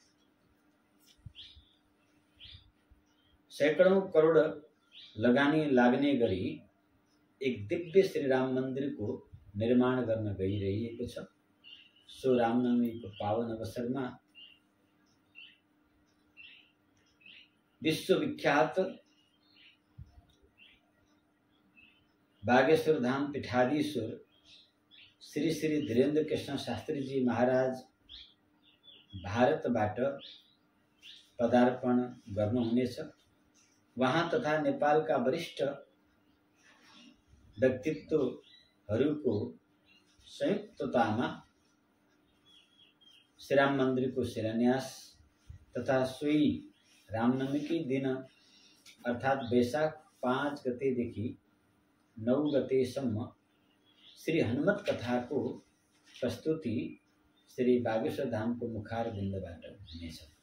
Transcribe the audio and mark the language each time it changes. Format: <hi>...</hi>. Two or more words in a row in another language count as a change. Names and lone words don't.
<ne>सैकडौं करोड लगानी लाग्ने गरी एक दिव्य श्री राम मन्दिरको निर्माण गर्न गइरहेको छ। सो रामनवमीको पावन अवसरमा विश्वविख्यात बागेश्वर धाम पीठाधीश्वर श्री श्री धीरेन्द्र कृष्ण शास्त्री जी महाराज भारतबाट पदार्पण गर्नुहुनेछ। वहाँ तथा नेपालका वरिष्ठ व्यक्तित्वहरूको संयुक्ततामा श्रीराम मन्दिरको शिलान्यास तथा सोही रामनवमीकै दिन अर्थात् वैशाख 5 गतेदेखि 9 गतेसम्म श्री हनुमत कथाको प्रस्तुति श्री बागेश्वर धामको मुखारविन्दबाट हुनेछ।</ne>